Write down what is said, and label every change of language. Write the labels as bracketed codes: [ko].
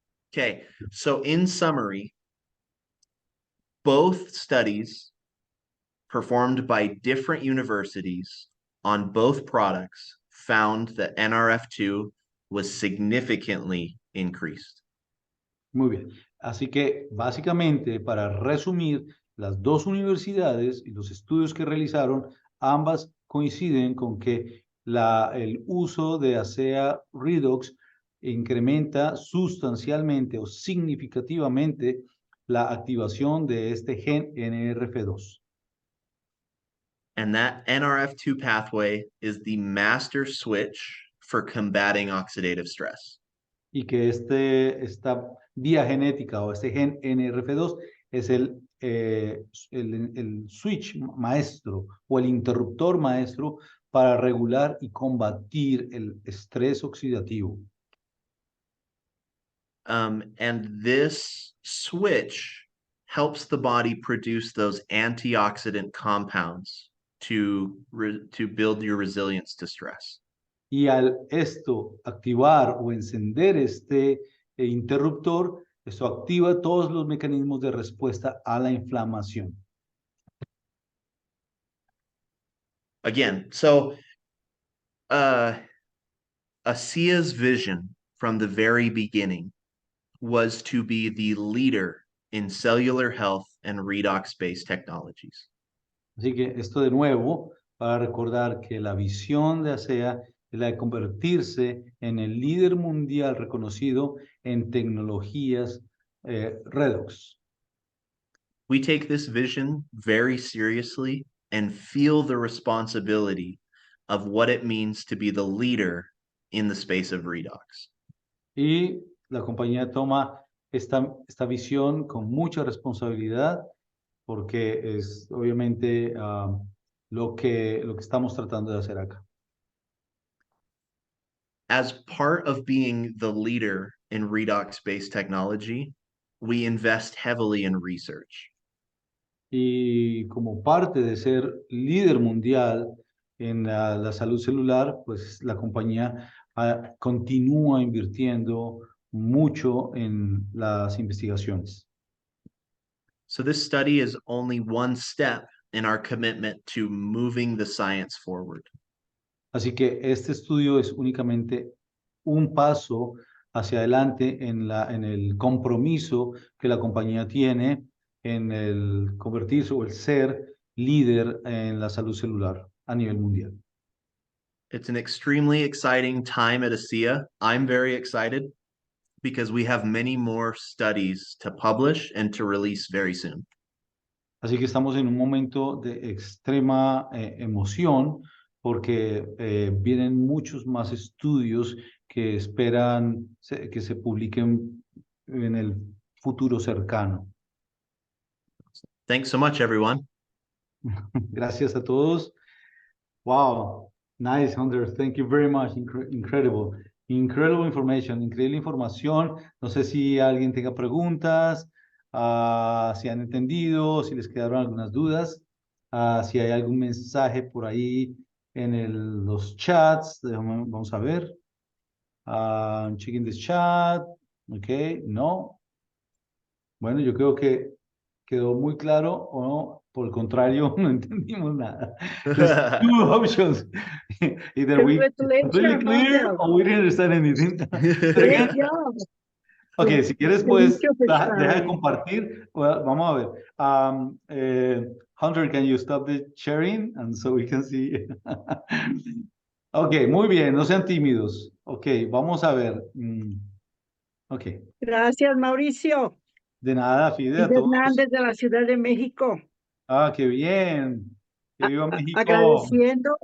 [en] Okay, so in summary, both studies performed by different universities on both products found that NRF2 was significantly increased. [es] Muy bien. Así que básicamente, para resumir, las dos universidades y los estudios que realizaron, ambas coinciden con que el uso de ASEA redox incrementa sustancialmente o significativamente la activación de este gen NRF2. [en] And that NRF2 pathway is the master switch for combating oxidative stress. [es] Y que esta vía genética o este gen NRF2 es el switch maestro o el interruptor maestro para regular y combatir el estrés oxidativo. [en] And this switch helps the body produce those antioxidant compounds to build your resilience to stress. [es] Y al esto activar o encender este interruptor, esto activa todos los mecanismos de respuesta a la inflamación. [en] Again, so ASEA's vision from the very beginning was to be the leader in cellular health and redox-based technologies. [es] Así que esto de nuevo, para recordar que la visión de ASEA es la de convertirse en el líder mundial reconocido en tecnologías redox. [en] We take this vision very seriously and feel the responsibility of what it means to be the leader in the space of redox. [es] Y la compañía toma esta visión con mucha responsabilidad porque es obviamente lo que estamos tratando de hacer acá. [en] As part of being the leader in redox-based technology, we invest heavily in research. [es] Y como parte de ser líder mundial en la salud celular, pues la compañía continúa invirtiendo mucho en las investigaciones. [en] So this study is only one step in our commitment to moving the science forward. [es] Así que este estudio es únicamente un paso hacia adelante en el compromiso que la compañía tiene en el convertirse o el ser líder en la salud celular a nivel mundial. [en] It's an extremely exciting time at ASEA. I'm very excited because we have many more studies to publish and to release very soon. [es] Así que estamos en un momento de extrema emoción porque vienen muchos más estudios que esperan que se publiquen en el futuro cercano. [en] Thanks so much, everyone. [es] Gracias a todos. [en] Wow, nice, Hunter. Thank you very much. Incredible. Incredible information, [es] increíble información. No sé si alguien tenga preguntas, si han entendido, si les quedaron algunas dudas, si hay algún mensaje por ahí en los chats. Vamos a ver. [en] Checking this chat. [es] Ok, no. Bueno, yo creo que quedó muy claro o no. Por el contrario, no entendimos nada. [en] There's two options. Either we completely clear or we didn't understand anything. Great job. [es] Ok, si quieres, pues, Mucho deja de pesar. compartir. [en] Well, [es] vamos a ver. [en] Hunter, can you stop the sharing? And so we can see. [es] Ok, muy bien, no sean tímidos. Ok, vamos a ver. Ok, Gracias, Mauricio. de nada, Fide, a Fide todos. Hernández de la Ciudad de México. Qué bien. Que viva México.